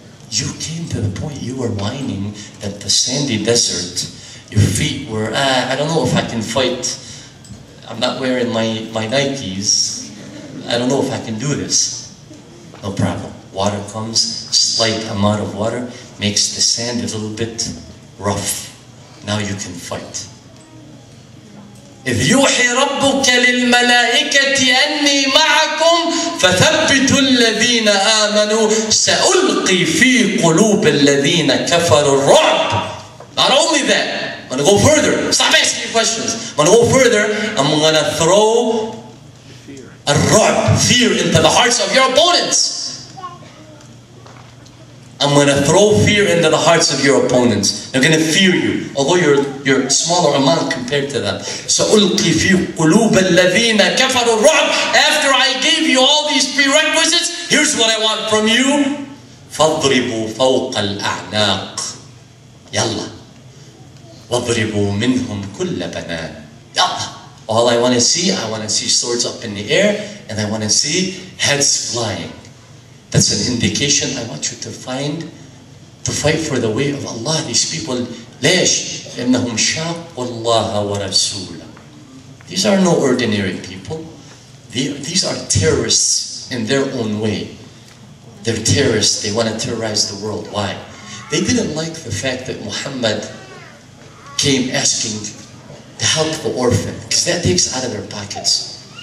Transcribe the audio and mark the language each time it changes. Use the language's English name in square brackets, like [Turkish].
[English] You came to the point you were whining that the sandy desert, your feet were, I don't know if I can fight. I'm not wearing my Nikes. I don't know if I can do this. No problem. Water comes, slight amount of water, makes the sand a little bit rough. Now you can fight. [Arabic] إذ يوحي ربك للملائكة أني معكم فثبتوا الذين آمنوا سألقي في قلوب الذين كفروا الرعب. [English] Not only that, I'm going to go further. Stop asking me questions. I'm going to go further. I'm going to throw a ru'b, fear, into the hearts of your opponents. I'm going to throw fear into the hearts of your opponents. They're going to fear you, although you're a smaller amount compared to them. [Arabic] سألقي في قلوب الذين كفروا الرعب. [English] After I gave you all these prerequisites, here's what I want from you. [Arabic] فاضربوا فوق الأعناق. يلا. واضربوا منهم كل بنان. يلا. [English] All I want to see swords up in the air, and I want to see heads flying. That's an indication. I want you to fight for the way of Allah. These people, [Arabic] ليش؟ لأنهم شاقوا الله ورسوله. [English] These are no ordinary people. These are terrorists in their own way. They're terrorists. They want to terrorize the world. Why? They didn't like the fact that Muhammad came asking to help the orphan, because that takes out of their pockets.